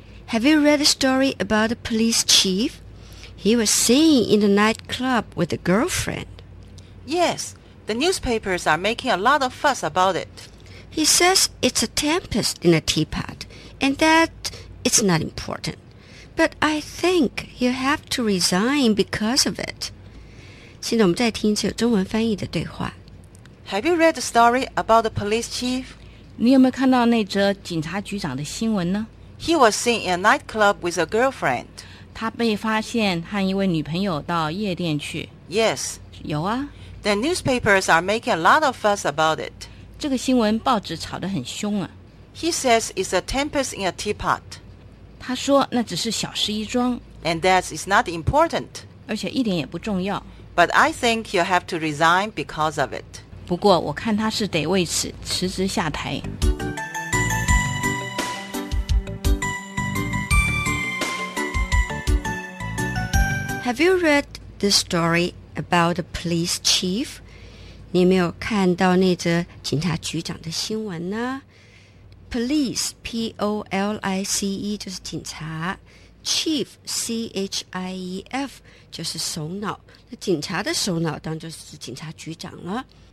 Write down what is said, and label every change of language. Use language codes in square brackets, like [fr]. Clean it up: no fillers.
[en] Have you read a story about the police chief? He was seen in the nightclub with a girlfriend. Yes, the newspapers are making a lot of fuss about it. He says it's a tempest in a teapot. And that it's not important. But I think you have to resign because of it. [zh] 现在我们再听一次有中文翻译的对话。 [en] Have you read the story about the police chief? [zh] 你有没有看到那则警察局长的新闻呢？ [en] He was seen in a nightclub with a girlfriend. [zh] 他被发现和一位女朋友到夜店去。 [en] Yes. [zh] 有啊。 [en] The newspapers are making a lot of fuss about it. [zh] 这个新闻报纸吵得很凶啊。 [en] He says it's a tempest in a teapot. [zh] 他说那只是小事一桩。 [en] And that is not important. [zh] 而且一点也不重要。 [en] But I think you have to resign because of it. [zh] 不过我看他是得为此辞职下台。 [en] Have you read the story about the police chief? [zh] 你没有看到那则警察局长的新闻呢？ Police, P-O-L-I-C-E, 就是警察。 Chief, C-H-I-E-F, 就是首脑。那警察的首脑当然就是警察局长了。